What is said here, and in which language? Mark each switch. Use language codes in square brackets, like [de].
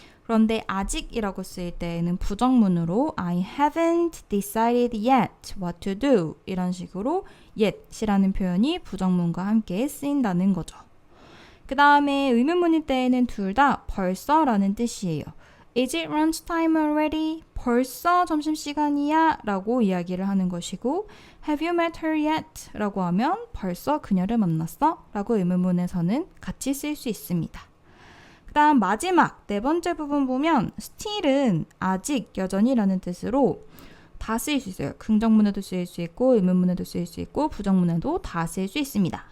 [ko] 그런데 아직이라고 쓰일 때에는 부정문으로 [en] I haven't decided yet what to do [ko] 이런 식으로 yet이라는 표현이 부정문과 함께 쓰인다는 거죠. 그 다음에 의문문일 때에는 둘 다 벌써라는 뜻이에요. [en] Is it lunchtime already? [ko] 벌써 점심시간이야? 라고 이야기를 하는 것이고 [en] Have you met her yet? [ko] 라고 하면 벌써 그녀를 만났어? 라고 의문문에서는 같이 쓸 수 있습니다. 그 다음 마지막 네 번째 부분 보면 still은 아직 여전히 라는 뜻으로 다 쓰일 수 있어요. 긍정문에도 쓰일 수 있고 의문문에도 쓰일 수 있고 부정문에도 다 쓰일 수 있습니다.